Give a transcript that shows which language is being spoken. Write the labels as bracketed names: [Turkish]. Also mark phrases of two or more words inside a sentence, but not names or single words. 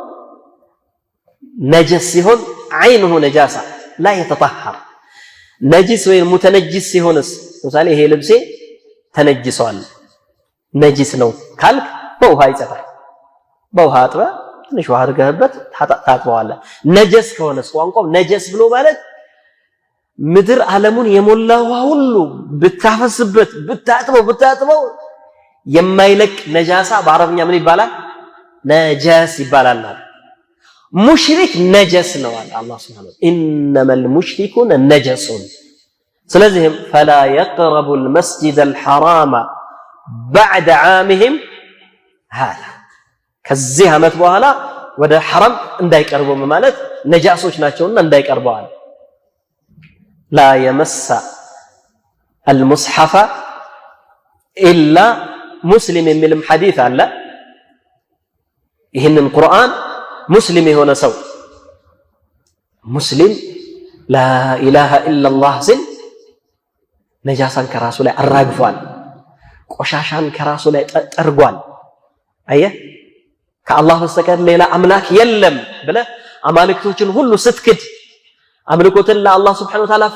[Amharic] ነጀስ ሲሆን [Arabic] عينه نجاسة لا يتطهر። [Amharic] ነጂስ ወይ ሙተነጂስ ሲሆንስ ለምሳሌ ይሄ ልብሴ ተነጅሷል ነጂስ ነው ካልክ በውሃ ይጸዳል። በውሃ አጥበ ትንሽ ውሃ አድርገህበት ታጥበዋለህ። ነጀስ ከሆነስ ቋንቋው ነጀስ ብሎ ማለት ምድር ዓለሙን የሞላ ውሃ ሁሉ ብታፈስበት ብታጥበው የማይለቅ ነጃሳ በአረብኛ ምን ይባላል? ነጀስ ይባላል። ሙሽሪክ ነጀስ ነው አለ አላህ [Arabic] سبحانه وتعالى [Amharic] ኢነመል [Arabic] مشركون نجس። [Amharic] ስለዚህም [Arabic] فلا يقربوا المسجد الحرام بعد عامهم [Amharic] هذا ከዚህ ዓመት በኋላ ወደ ሐረም እንዳይቀርቡ ማለት ነጃሶች ናቸውና እንዳይቀርቡ አለ። [Arabic] لا يمس المصحف إلا مسلم [Amharic] የሚልም ሐዲስ አለ። ይህንን ቁርአን ሙስሊም የሆነ ሰው ሙስሊም ላ [Arabic] إله إلا الله [Amharic] ሲል ነጃሳን ከራሱ ላይ አራግፏል፣ ቆሻሻን ከራሱ ላይ ጠርጓል። አየህ ከአላህ በስተቀር ሌላ አምላክ የለም ብለህ አማልክቶችን ሁሉ ስትክድ አምልኮትን ለአላህ [Arabic] سبحانه وتعالى